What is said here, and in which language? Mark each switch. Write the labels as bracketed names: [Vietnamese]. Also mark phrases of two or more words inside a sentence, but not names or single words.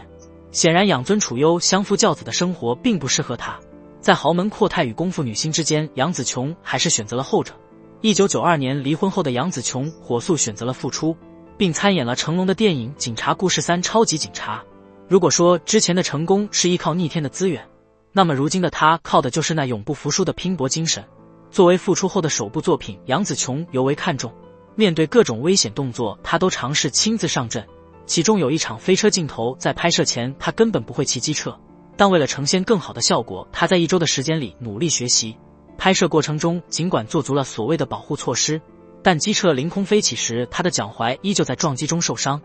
[Chinese] 顯然養尊處優、相夫教子的生活並不適合她。在豪門闊太與功夫女星之間，楊紫瓊還是選擇了後者。1992年離婚後的楊紫瓊火速選擇了復出，並參演了成龍的電影《警察故事3超級警察》。如果說之前的成功是依靠逆天的資源，那麼如今的她靠的就是那永不服輸的拼搏精神。作為復出後的首部作品，楊紫瓊尤為看重，面對各種危險動作，她都嘗試親自上陣。其中有一場飛車鏡頭，在拍攝前她根本不會騎機車，但為了呈現更好的效果，她在1周的時間裡努力學習。拍攝過程中儘管做足了所謂的保護措施，但機車凌空飛起時，她的腳踝依舊在撞擊中受傷。